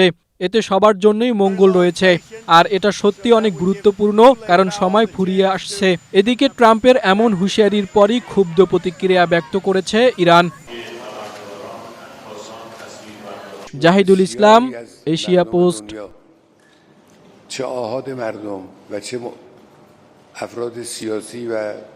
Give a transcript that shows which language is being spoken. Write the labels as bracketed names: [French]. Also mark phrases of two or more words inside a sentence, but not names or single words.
[Bangla] এতে সবার জন্যই মঙ্গল রয়েছে, আর এটা সত্যি অনেক গুরুত্বপূর্ণ, কারণ সময় ফুরিয়ে আসছে। এদিকে ট্রাম্পের এমন হুঁশিয়ারির পরই ক্ষুব্ধ প্রতিক্রিয়া ব্যক্ত করেছে ইরান। জাহিদুল ইসলাম, এশিয়া পোস্ট। [Persian] چه آحاد مردم و چه افراد سیاسی و